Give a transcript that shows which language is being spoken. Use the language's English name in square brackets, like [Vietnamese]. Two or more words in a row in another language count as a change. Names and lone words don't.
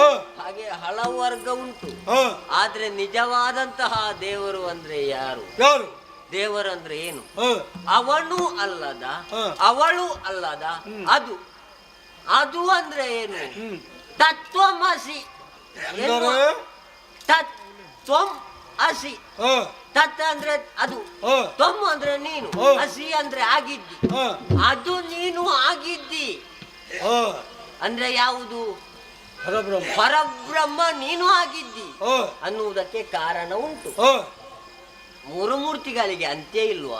[Kannada] ಹಾಗೆ ಹಲವು ವರ್ಗ ಉಂಟು. ಆದ್ರೆ ನಿಜವಾದಂತಹ ದೇವರು ಅಂದ್ರೆ ಯಾರು? ದೇವರಂದ್ರೆ ಏನು? ಅವನು ಅಲ್ಲದ, ಅವಳು ಅಲ್ಲದ, ಅದು. ಅದು ಅಂದ್ರೆ ಏನು? ತತ್ವಮಸಿ. [Sanskrit] ತತ್ವಂ ಅಸಿ. [Kannada] ತತ್ ಅಂದ್ರೆ ಅದು, ತ್ವಂ ಅಂದ್ರೆ ನೀನು, ಅಸಿ ಅಂದ್ರೆ ಆಗಿದ್ದಿ. ಅದು ನೀನು ಆಗಿದ್ದಿ ಅಂದ್ರೆ ಯಾವುದು? ಪರಬ್ರಹ್ಮ ನೀನು ಆಗಿದ್ದಿ ಅನ್ನುವುದಕ್ಕೆ ಕಾರಣ ಉಂಟು. 3 ಮೂರ್ತಿಗಳಿಗೆ ಅಂತ್ಯ ಇಲ್ವಾ?